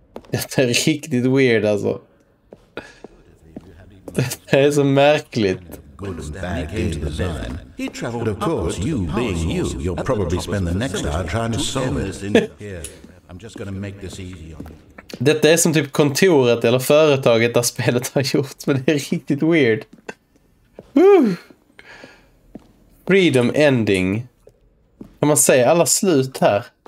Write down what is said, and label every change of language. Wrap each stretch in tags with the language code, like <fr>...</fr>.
<sv>Det är riktigt weird alltså. Det är så märkligt.</sv> <en>Good and bad game design. He traveled, of course, you being you, you'll probably spend the next hour trying to solve it. Here, I'm just going to make this easy on you.</en> <sv>Detta är som typ kontoret eller företaget där spelet har gjort, men det är riktigt weird. Woo! Freedom ending. Kan man säga alla slut här?</sv>